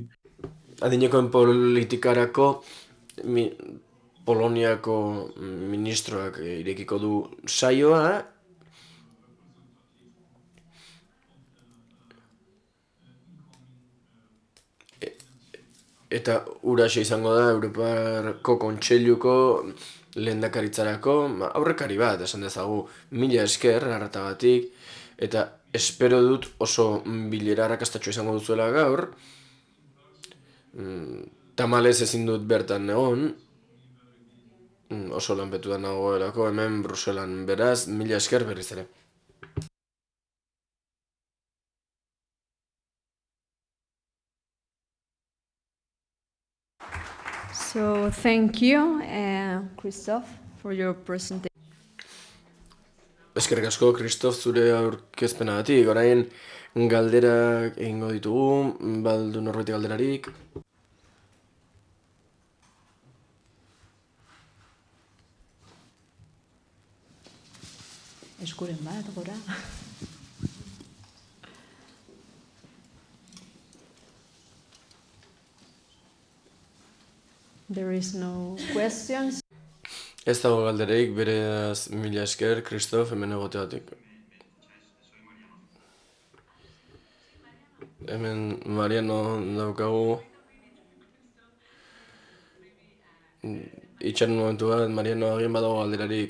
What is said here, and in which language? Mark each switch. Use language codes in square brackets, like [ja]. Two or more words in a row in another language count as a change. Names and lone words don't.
[eu] Adinekoen politikarako Poloniako ministroak irekiko du saioa, eta huraxe izango da Europako Kontseiluko lehendakaritzarako aurrekari bat, esan dezagu, 1000 esker hartagatik, eta espero dut oso bilera arrakastatxo izango duzuela gaur. Tamalez ezin dut bertan egon, oso lanpetuta nagoelako hemen Bruselan, beraz, 1000 esker berriz ere. [en] So thank you, Christoph, for your presentation. [eu] Eskerrik asko, Kristof, zure aurkezpenagatik. Orain galderak egingo ditugu, baldu norbait galderarik. Eskuren bat, gora. [en] There is no questions. [eu] Ez dago galdereik, beraz 1000 esker, Kristof, hemen egoteatik. Hemen Mariano daukagu. Itxaron momentu bat, Mariano agien badago galderarik.